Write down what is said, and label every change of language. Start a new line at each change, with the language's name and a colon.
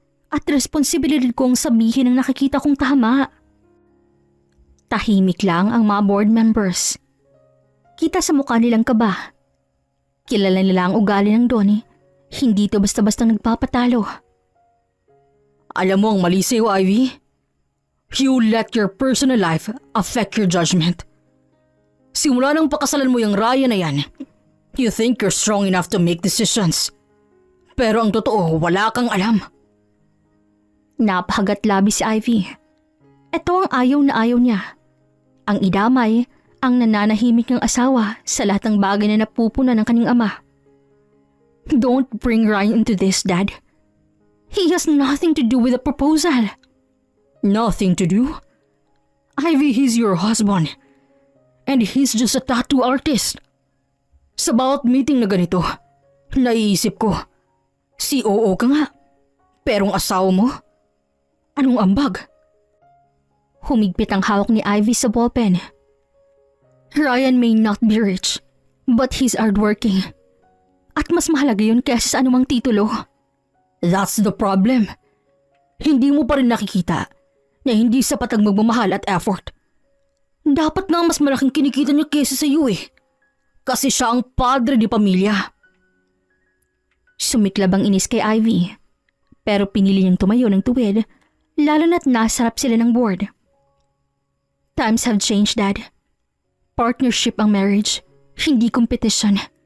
Filipino: At responsibilidad kong sabihin ang nakikita kong tama. Tahimik lang ang mga board members. Kita sa mukha nilang kaba. Kilala nila ang ugali ng Donnie. Hindi to basta-basta nagpapatalo. Alam mo ang mali sa'yo, Ivy?
English: You let your personal life affect your judgment.
Filipino: Simula nang pakasalan mo yung Ryan na yan,
English: you think you're strong enough to make decisions.
Filipino: Pero ang totoo, wala kang alam. Napakagat labi si Ivy. Ito ang ayaw na ayaw niya. Ang idamay ang nananahimik ng asawa sa lahat ng bagay na napupuna ng kanyang ama.
English: Don't bring Ryan into this, Dad. He has nothing to do with the proposal. Nothing to do? Ivy, he's your husband. And he's just a tattoo artist.
Filipino: Sa bawat meeting na ganito, naiisip ko, COO ka nga. Pero ang asawa mo, anong ambag? Humigpit ang hawak ni Ivy sa ballpen.
English: Ryan may not be rich, but he's hardworking.
Filipino: At mas mahalaga yun kaysa sa anumang titulo.
English: That's the problem.
Filipino: Hindi mo pa rin nakikita na hindi sapat ang magmamahal at effort. Dapat na mas malaking kinikita niya kaysa sa iyo eh. Kasi siya ang padre di pamilya. Sumiklab ang inis kay Ivy. Pero pinili niyang tumayo ng tuwid, lalo na't nasarap sila ng board.
English: Times have changed, Dad.
Filipino: Partnership ang marriage, hindi competition.